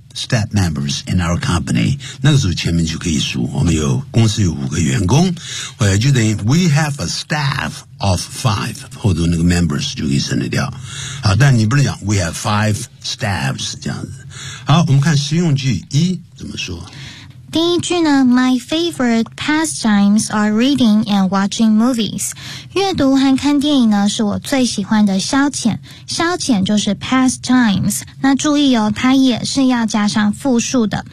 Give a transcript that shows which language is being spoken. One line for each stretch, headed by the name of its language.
English: staff members in our company.
Chinese: 那个时候前面就可以数，我们有公司有五个员工，后来就等于
English: we have a staff of five，
Chinese: 后头那个 members 就可以省得掉。好，但你不能讲
English: we have five staffs
Chinese: 这样子。好，我们看实用句一怎么说。第一句呢
English: My favorite pastimes are reading and watching movies.
Chinese: 阅读和看电影呢是我最喜欢的消遣。消遣就是 pastimes. 那注意哦，它也是要加上复数的。